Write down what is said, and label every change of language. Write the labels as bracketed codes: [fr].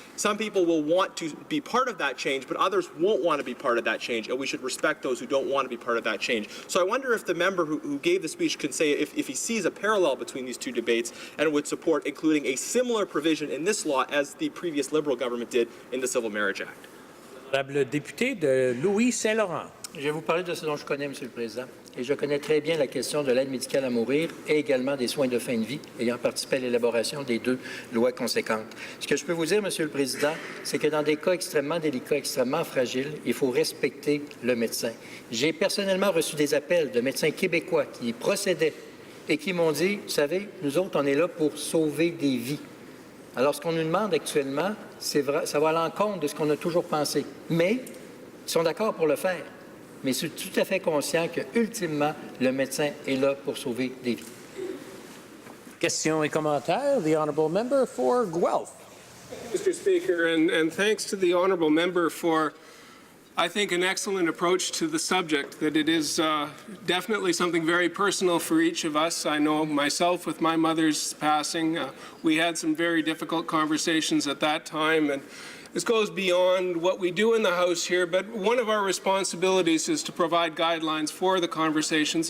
[en] Some people will want to be part of that change, but others won't want to be part of that change, and we should respect those who don't want to be part of that change. So I wonder if the member who gave the speech can say if he sees a parallel between these two debates and would support including a similar provision in this law as the previous Liberal government did in the Civil Marriage Act. [fr] Honorable député de Louis-Saint-Laurent. Je vais vous parler de ce dont je connais, M. le Président. Et je connais très bien la question de l'aide médicale à mourir et également des soins de fin de vie, ayant participé à l'élaboration des deux lois conséquentes. Ce que je peux vous dire, M. le Président, c'est que dans des cas extrêmement délicats, extrêmement fragiles, il faut respecter le médecin. J'ai personnellement reçu des appels de médecins québécois qui procédaient et qui m'ont dit, vous savez, nous autres, on est là pour sauver des vies. Alors, ce qu'on nous demande actuellement, c'est vrai, ça va à l'encontre de ce qu'on a toujours pensé. Mais ils sont d'accord pour le faire. Mais je suis tout à fait conscient que, ultimement, le médecin est là pour sauver des vies. Questions et commentaires. [en] The honourable member for Guelph. Mr. Speaker, and thanks to the honourable member for, I think, an excellent approach to the subject, that it is definitely something very personal for each of us. I know myself, with my mother's passing, we had some very difficult conversations at that time, and this goes beyond what we do in the House here, but one of our responsibilities is to provide guidelines for the conversations.